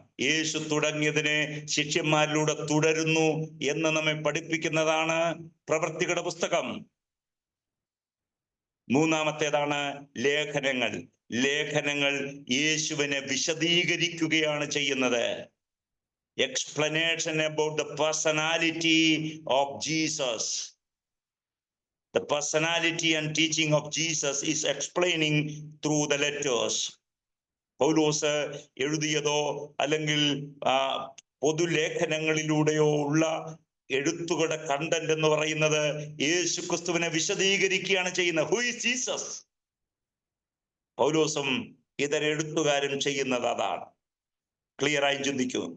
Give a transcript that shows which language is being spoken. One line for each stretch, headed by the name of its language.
Malayalam: യേശു തുടങ്ങിയതിനെ ശിഷ്യന്മാരിലൂടെ തുടരുന്നു എന്ന് നമ്മെ പഠിപ്പിക്കുന്നതാണ് പ്രവൃത്തികളുടെ പുസ്തകം. മൂന്നാമത്തേതാണ് ലേഖനങ്ങൾ. ലേഖനങ്ങൾ യേശുവിനെ വിശദീകരിക്കുകയാണ് ചെയ്യുന്നത്.
English: Explanation about the personality of Jesus. The personality and teaching of Jesus is explaining through the letters.
Malayalam: പൗലോസ് എഴുതിയതോ അല്ലെങ്കിൽ പൊതുലേഖനങ്ങളിലൂടെയോ ഉള്ള എഴുത്തുകളുടെ കണ്ടന്റ് എന്ന് പറയുന്നത് യേശുക്രിസ്തുവിനെ വിശദീകരിക്കുകയാണ് ചെയ്യുന്നത്.
English: Who is Jesus?
Malayalam: പൗലോസും ഇതര എഴുത്തുകാരും ചെയ്യുന്നത് അതാണ്. ക്ലിയറായി ചിന്തിക്കൂ.